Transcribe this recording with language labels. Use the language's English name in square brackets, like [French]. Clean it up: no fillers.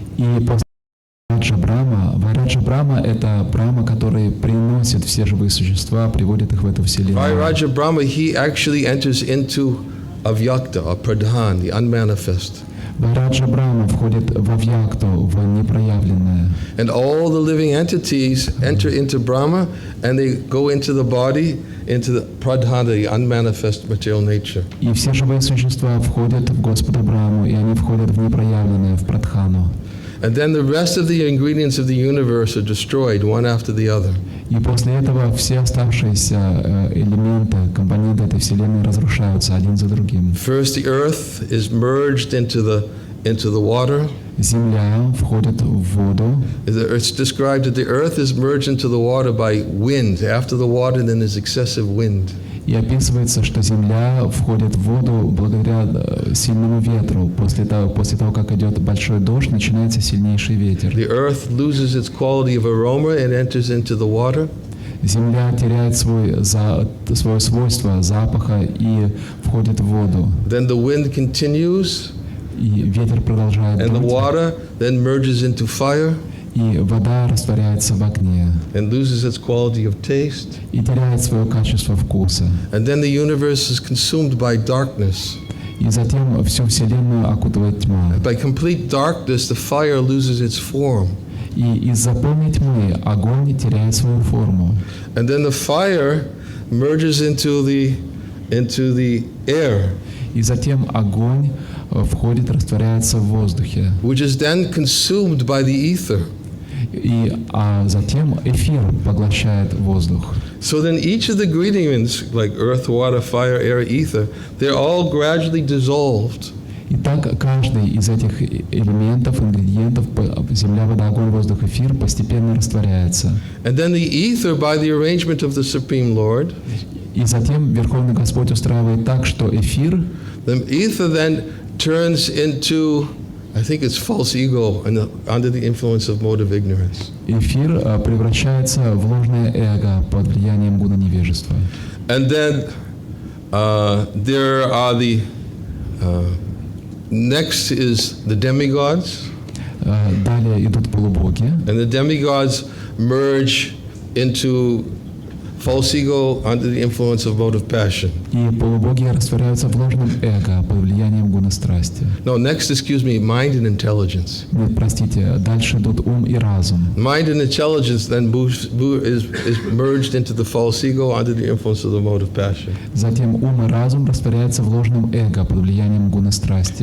[Russian] И после Вайраджа Брахма — это Брахма, который приносит все живые существа, приводит их в эту Вселенную. [English] Vairaja Brahma, he actually enters into Avyakta, or Pradhan, the unmanifest. [Russian] Вайраджа Брахма входит в Авьякту, в непроявленное. [English] And all the living entities enter into Brahma, and they go into the body, into the Pradhana, the unmanifest material nature. [Russian] И все живые существа входят в Господа Брахму, и они входят в непроявленное, в Прадхану. [English] And then the rest of the ingredients of the universe are destroyed one after the other. [Russian] И после этого все оставшиеся элементы, компоненты этой Вселенной разрушаются один за другим. [English] First, the earth is merged into the water. [Russian] Земля входит в воду. [English] It's described that the earth is merged into the water by wind. After the water, then there's excessive wind. [Russian] И описывается, что Земля входит в воду благодаря сильному ветру. После того, как идет большой дождь, начинается сильнейший ветер. [English] The earth loses its quality of aroma and enters into the water. [Russian] Земля теряет свое свойство запаха и входит в воду. [English] Then the wind continues, [Russian] И ветер продолжает [English] and the [Russian] дуть. [English] water then merges into fire. [Russian] и вода растворяется в огне [English] and loses its quality of taste. [Russian] и теряет свое качество вкуса. [English] And then the universe is consumed by darkness. [Russian] И затем всю Вселенную окутывает тьма. [English] By complete darkness, the fire loses its form. [Russian] И из-за полной тьмы огонь теряет свою форму. [English] And then the fire merges into the air, [Russian] И затем огонь входит, растворяется в воздухе. [English] which is then consumed by the ether. [Russian] А затем эфир поглощает воздух. [English] So then each of the ingredients, like earth, water, fire, air, ether, they're all gradually dissolved. [Russian] И так каждый из этих элементов, ингредиентов, земля, вода, огонь, воздух, эфир, постепенно растворяется. [English] And then the ether, by the arrangement of the Supreme Lord, [Russian] И затем Верховный Господь устраивает так, что эфир, [English] the ether then turns into, I think it's false ego under the influence of motive ignorance. [Russian] эфир превращается в ложное эго под влиянием гуна невежества. [English] And then there are the next is the demigods, [Russian] Далее идут полубоги, [English] and the demigods merge into false ego under the influence of motive passion. [Russian] и полубоги растворяются в ложном эго под влиянием гуна страсти. [English] No, next, excuse me, mind and intelligence. [Russian] Нет, простите, дальше идут ум и разум. [English] Mind and intelligence then is merged into the false ego under the influence of the motive passion. [Russian] Затем ум и разум растворяются в ложном эго под влиянием гуна страсти.